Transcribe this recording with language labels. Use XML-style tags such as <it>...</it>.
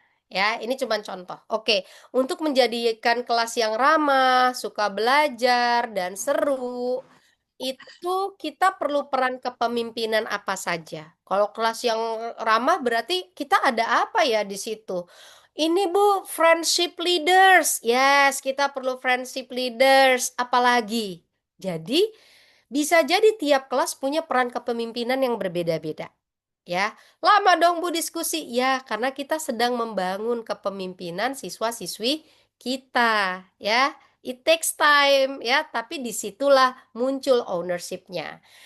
<id>Ya, ini cuma contoh. Oke, untuk menjadikan kelas yang ramah, suka belajar, dan seru, itu kita perlu peran kepemimpinan apa saja. Kalau kelas yang ramah berarti kita ada apa ya di situ? Ini Bu, friendship leaders. Yes, kita perlu friendship leaders. Apalagi? Jadi, bisa jadi tiap kelas punya peran kepemimpinan yang berbeda-beda. Ya, lama dong Bu diskusi. Ya, karena kita sedang membangun kepemimpinan siswa-siswi kita. Ya,</id> <en>it takes time.</en> <id>Ya, tapi disitulah muncul ownership-nya.</id>